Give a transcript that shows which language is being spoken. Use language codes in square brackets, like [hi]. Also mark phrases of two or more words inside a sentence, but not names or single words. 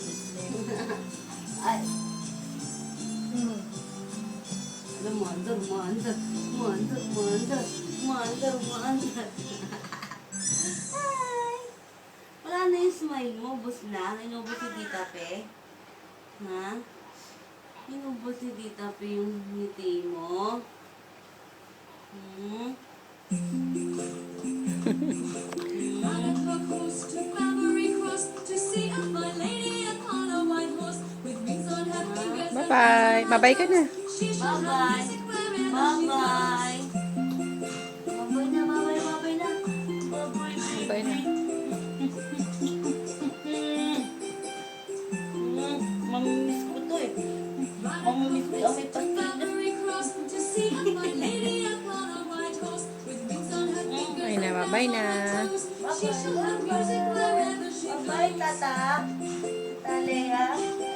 [tl] Ay. Mandar. Ay. Wala na yung smile mo. Bus na. Inubos si Tita Pe. Ha? Inubos si Tita Pe yung ngiti mo. [en] Riding a coast to Barbary Cross to see a fine lady upon a white horse with wings on her fingers. [tl] Bye-bye. Bye-bye ka na. [en] She should [tl] Bye-bye. [en] not miss it wherever she [tl] Bye-bye. Bye-bye na. Bye na. Mamimiss ko to eh. Mamimiss ko yung may pastil. [en] Barbary Cross to see a fine lady upon a white horse with wings on her fingers. [tl] Bye na, bye na. [en] She should have music wherever she [tl] Bye-bye, tata. Talea.